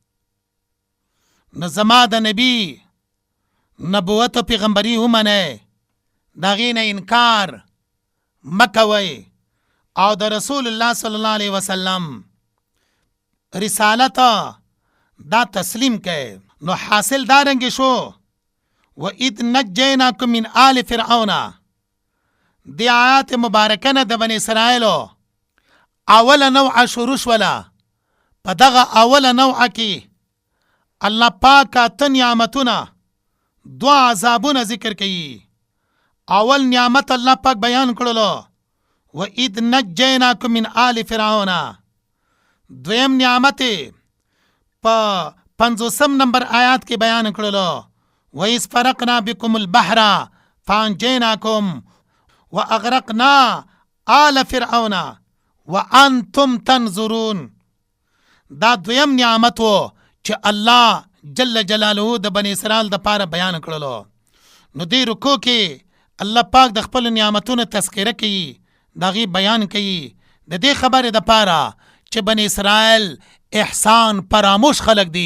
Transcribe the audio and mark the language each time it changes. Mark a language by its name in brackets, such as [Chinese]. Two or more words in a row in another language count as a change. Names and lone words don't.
[Pashto] نو زما د نبی نبوت او پیغمبري ومنئ، د هغې نه انکار مه کوئ او د رسول الله [Arabic] صلی الله علیه وسلم [Pashto] رسالت دا تسلیم کئ. نو حاصل دا رنګې شو [Arabic] وَإِذْ نَجَّيْنَاكُمْ مِنْ آلِ فِرْعَوْنَ. [Pashto] دی آیات مبارکه نه د بني اسرائیلو اوله نوعه شروع شوله. په دغه اوله نوعه کې الله پاک اته نعمتونه، دو عذابونه ذکر کوي. اول نعمت الله پاک بیان کړلو [Arabic] وَإِذْ نَجَّيْنَاكُمْ مِنْ آلِ فِرْعَوْنَ. [Pashto] دویم نعمت په 50 نمبر آیات کې بیان کړلو [Arabic] وَإِذْ فَرَقْنَا بِكُمُ الْبَحْرَ فَأَنْجَيْنَاكُمْ وَأَغْرَقْنَا آلَ فِرْعَوْنَ وَأَنْتُمْ تَنْظُرُونَ. [Pashto] دا دویم نعمت و چې الله [Arabic] جل جلاله [Pashto] د بني اسرائیل د پاره بیان کړلو. نو دې رکو کې الله پاک د خپل نعمتونو تذکره کوي، دغه بیان کوي د دې خبره د پاره چې بني اسرائیل احسان فراموش خلق دي.